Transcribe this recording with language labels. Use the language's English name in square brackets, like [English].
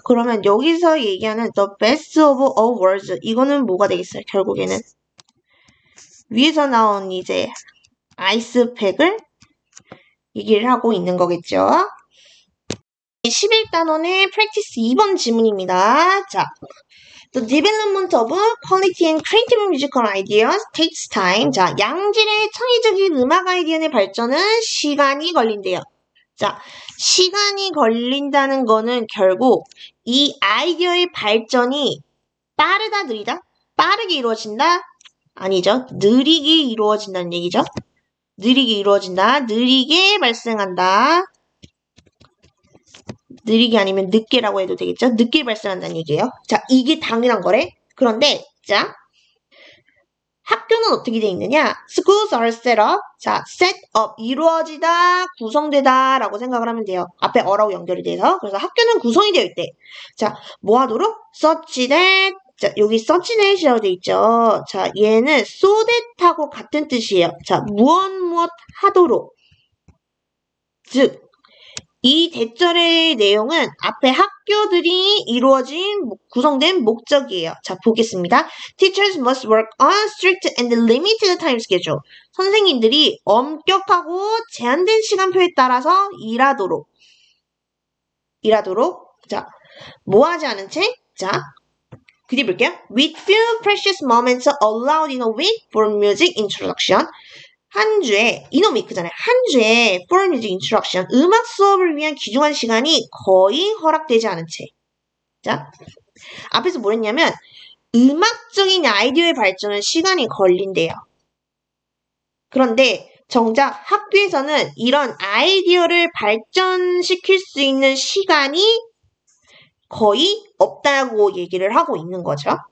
[Korean] 그러면 여기서 얘기하는 [English] the best of all worlds [Korean] 이거는 뭐가 되겠어요? 결국에는 위에서 나온 이제 아이스팩을 얘기를 하고 있는 거겠죠. 11단원의 practice 2번 지문입니다. [English] 자, The development of quality and creative musical ideas takes time. [Korean] 자, 양질의 창의적인 음악 아이디어의 발전은 시간이 걸린대요. 자, 시간이 걸린다는 거는 결국 이 아이디어의 발전이 빠르다, 느리다? 빠르게 이루어진다? 아니죠. 느리게 이루어진다는 얘기죠. 느리게 이루어진다. 느리게 발생한다. 느리게 아니면 늦게라고 해도 되겠죠. 늦게 발생한다는 얘기예요. 자, 이게 당연한 거래. 그런데 자, 학교는 어떻게 돼 있느냐? [English] Schools are set up. [Korean] 자, set up 이루어지다, 구성되다 라고 생각을 하면 돼요. 앞에 어라고 연결이 돼서. 그래서 학교는 구성이 되어 있대. 자, 뭐 하도록? such that. 자, 여기 such that이라고 돼 있죠. 자, 얘는 so that하고 같은 뜻이에요. 자, 무엇 하도록. 즉, 이 대절의 내용은 앞에 학교들이 이루어진 구성된 목적이에요. 자, 보겠습니다. [English] Teachers must work on strict and limited time schedule. [Korean] 선생님들이 엄격하고 제한된 시간표에 따라서 일하도록. 자, 뭐 하지 않은 채? 자, 그리 볼게요. [English] With few precious moments allowed in a week for music introduction. [Korean] 한 주에, 이노미크잖아요. 한 주에 [English] for music introduction, [Korean] 음악 수업을 위한 귀중한 시간이 거의 허락되지 않은 채. 자, 앞에서 뭐 했냐면, 음악적인 아이디어의 발전은 시간이 걸린대요. 그런데 정작 학교에서는 이런 아이디어를 발전시킬 수 있는 시간이 거의 없다고 얘기를 하고 있는 거죠.